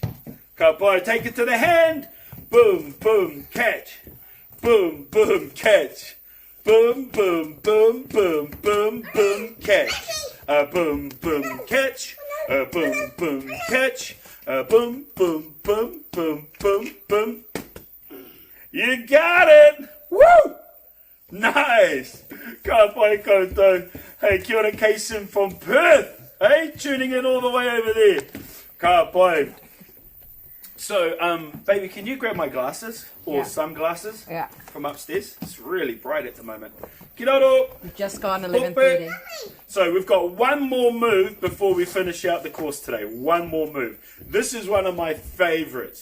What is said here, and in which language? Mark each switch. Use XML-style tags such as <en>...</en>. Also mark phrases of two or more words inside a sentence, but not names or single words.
<en>Kapa, take it to the hand, boom, boom, catch, boom, boom, catch, boom, boom, boom, boom, boom, boom, catch, a boom, boom, catch, a boom, boom, catch, a boom, boom, boom, boom, boom, boom. You got it! Woo! Nice!</en> <mi>Ka pai koutou. Hey, kia ora Kason from Perth.</mi> <en>Hey, tuning in all the way over there.</en> <mi>Ka pai.</mi> <en>So, baby, can you grab my glasses? Or sunglasses? Yeah. From upstairs? It's really bright at the moment.</en> <mi>Kiraro!</mi> <en>We've just gone 11:30. So we've got one more move before we finish out the course today. One more move. This is one of my favorites.</en>